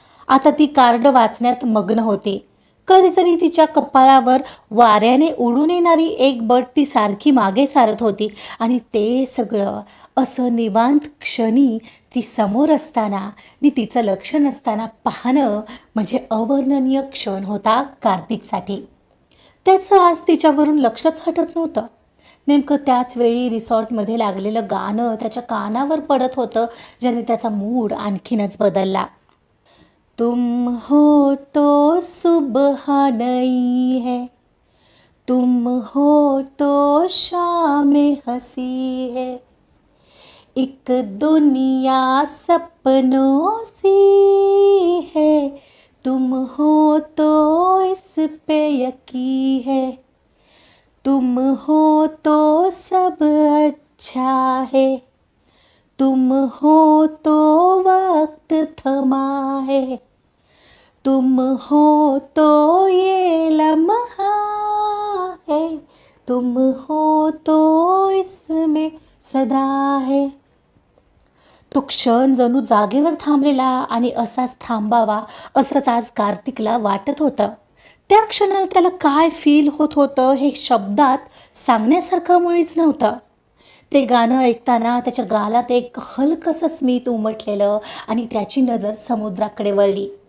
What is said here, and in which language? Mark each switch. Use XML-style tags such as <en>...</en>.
<mr>आता ती कार्ड वाचण्यात मग्न होती. कधीतरी तिच्या कपाळावर वाऱ्याने उडून येणारी एक बट ती सारखी मागे सारत होती आणि ते सगळं असं निवांत क्षणी ती समोर असताना आणि तिचं लक्ष नसताना पाहणं म्हणजे अवर्णनीय क्षण होता कार्तिकसाठी. त्याचं आज तिच्यावरून लक्षच हटत नव्हतं. नेमकं त्याच वेळी रिसॉर्टमध्ये लागलेलं गाणं त्याच्या कानावर पडत होतं, ज्याने त्याचा मूड आणखीनच बदलला.</mr> <hi>तुम हो तो सुबह नई है, तुम हो तो शाम हसी है, एक दुनिया सपनों सी है, तुम हो तो इस पे यकी है, तुम हो तो सब अच्छा है, तुम हो तो वक्त थमा है, तुम हो तो ये लम्हा है, तुम हो तो इसमें सदा है.</hi> <mr>तो क्षण जणू जागेवर थांबलेला आणि असाच थांबावा असंच आज कार्तिकला वाटत होतं. त्या क्षणाला त्याला काय फील होत होतं हे शब्दात सांगण्यासारखं मुळीच नव्हतं. ते गाणं ऐकताना त्याच्या गालात एक हलकसं स्मित उमटलेलं आणि त्याची नजर समुद्राकडे वळली.</mr>